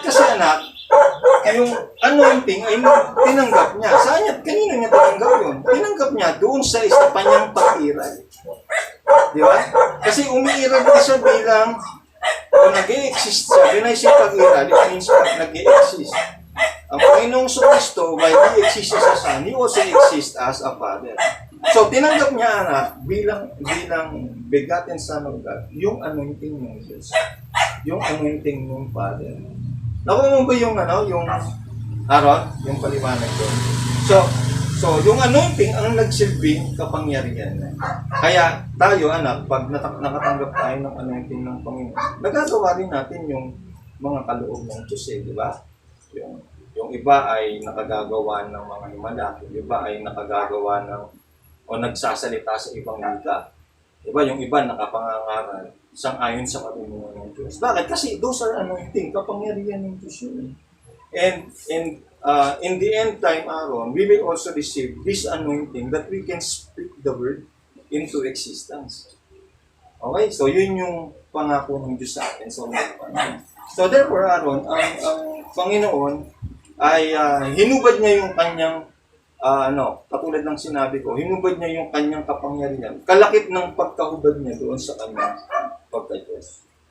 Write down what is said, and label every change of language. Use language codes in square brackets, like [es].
[tl] Kasi anak, yung anointing ay tinanggap niya. Saan niya? Kanino niya tinanggap yun? Tinanggap niya doon sa isa pa niyang pag-iral. Di ba? Kasi umiiral din siya bilang nag-i-exist siya. Yun ay siya pag-iral. [en] It means nag-i-exist. [tl] Ang Panginoong Kristo, [en] while He exists as a Son, He also exists as a Father. [tl] So, tinanggap niya anak bilang begotten Son of God, yung anointing ng Diyos. Yung anointing ng Father. Nakuha mo ba yung Aaron? Yung paliwanag doon. So, yung anointing ang nagsilbing kapangyarihan. Kaya tayo, anak, pag nakatanggap tayo ng anointing ng Panginoon, nagagawa rin natin yung mga kaloob ng Diyos di ba? Yung iba ay nakagagawa ng mga himala, yung iba ay nakagagawa o nagsasalita sa ibang wika. Diba? Yung iba nakapangangaral sang-ayon sa katunungan ng Diyos. Bakit? Kasi [en] those are anointing, [tl] kapangyarihan ng Diyos yun. [en] And in the end time, Aaron, we will also receive this anointing that we can speak the word into existence. Okay? [tl] So, yun yung pangako ng Diyos sa atin. So therefore, Aaron, ang Panginoon ay hinubad niya yung kanyang katulad ng sinabi ko, hinubad niya yung kanyang kapangyarihan. Kalakip ng pagkahubad niya doon sa kanyang pagka-Diyos.